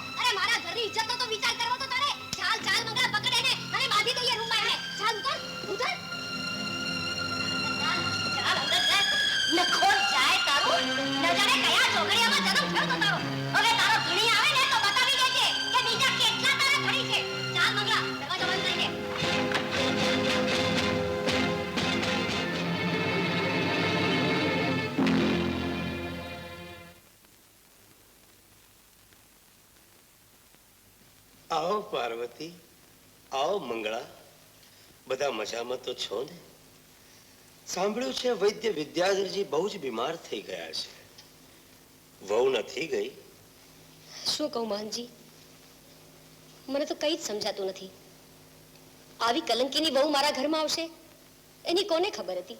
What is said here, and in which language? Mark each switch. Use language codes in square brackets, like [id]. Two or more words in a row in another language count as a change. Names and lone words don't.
[gu] અરે મારા ઘરની ઇજ્જતનો તો વિચાર કરવો તો તારે. ચાલ ચાલ મંગળા, પકડે ને અને બાંધી દઈએ રૂમમાં એને. ચાલ ઉતર ઉતર. ચાલ અંદર જા. નખો જાય તારો. ન જાણે કયા ચોગડિયામાં જન્મ થયો તો તારો. હવે તારો ધણી આવે ને તો બતાવી દેજે કે બીજા કેટલા તારા ધણી છે. ચાલ મંગળા, દરવાજો બંધ કરી દે. [hi] आओ पार्वती, आओ मंगला, [gu] બધા મજામાં તો છો ને? સાંભળ્યું છે વૈદ્ય વિદ્યાધરજી બહુ જ બીમાર થઈ ગયા છે. વહુ નથી ગઈ? શું કહું મહંતજી, મને તો કંઈ જ સમજાતું નથી. આવી કલંકીની વહુ મારા ઘરમાં આવશે એની કોને ખબર હતી?